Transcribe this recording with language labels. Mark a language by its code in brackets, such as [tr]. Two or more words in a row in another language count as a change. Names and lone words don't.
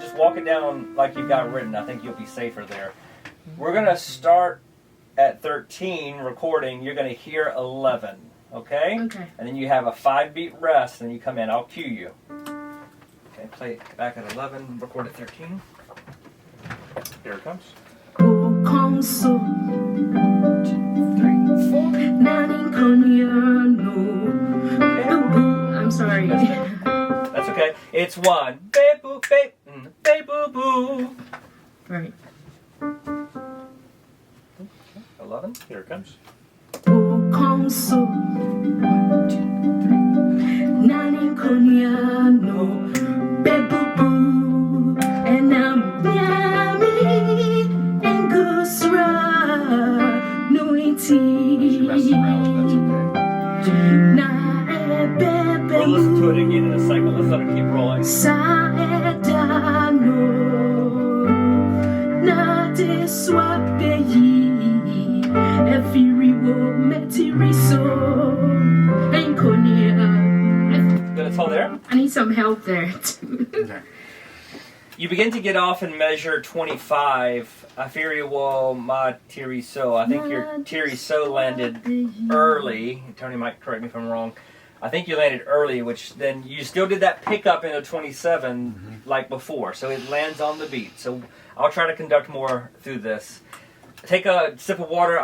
[en] Just walk it down like you've got it written. I think you'll be safer there. We're going to start at 13 recording. You're going to hear 11. Okay? Okay. And then you have a 5-beat rest, and you come in. I'll cue you. Okay, play it back at 11, record at 13. Here it comes. [ak] Okonso, [en] 2, 3, 4. [ak] Nkonnua, Bubu. [en] I'm sorry. That's okay. It's 1. Babe, boo, babe, babe, boo, boo. Right. 11. Here it comes. [ak] Okonso, Nkonnua, Bubu, and Nyame, Ngosra, [en] She messes around with it, We'll listen to it again in a second. Let's let it keep rolling. [ak] Saedano, na te swapeyi, efiriwo metiriso, Nkonnua. [en] Good, it's all there. I need some help there, too. Okay. You begin to get off in measure 25. [ak] Afiriwo ma tiriso. [en] I think your tiriso landed early. Tony might correct me if I'm wrong. I think you landed early, which then you still did that pickup in a 27 like before. So it lands on the beat. So I'll try to conduct more through this. Take a sip of water.